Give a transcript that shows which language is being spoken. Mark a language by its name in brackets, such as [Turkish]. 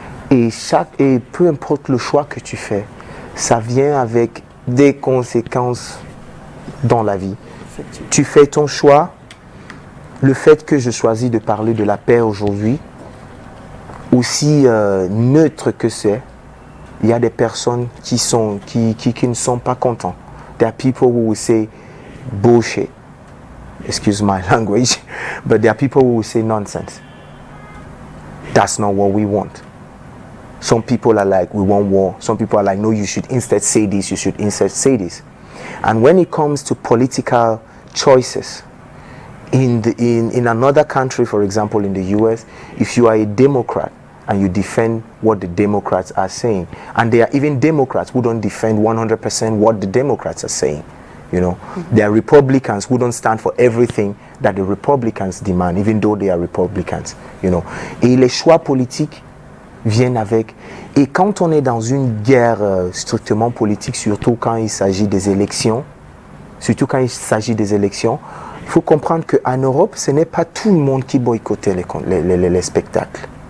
[French] Et peu importe le choix que tu fais, ça vient avec des conséquences dans la vie. Tu fais ton choix. Le fait que je choisis de parler de la paix aujourd'hui, aussi neutre que c'est, il y a des personnes qui ne sont pas contents. [English] There are people who will say bullshit. Excuse my language, but there are people who will say nonsense. That's not what we want. Some people are like, we want war. Some people are like, no, you should instead say this, you should instead say this. And when it comes to political choices, in another country, for example, in the US, if you are a Democrat and you defend what the Democrats are saying, and there are even Democrats who don't defend 100% what the Democrats are saying, you know, there are Republicans who don't stand for everything that the Republicans demand, even though they are Republicans, you know. [French] Et les choix politiques viennent avec. Et quand on est dans une guerre strictement politique, surtout quand il s'agit des élections, il faut comprendre qu'en Europe, ce n'est pas tout le monde qui boycottait les spectacles.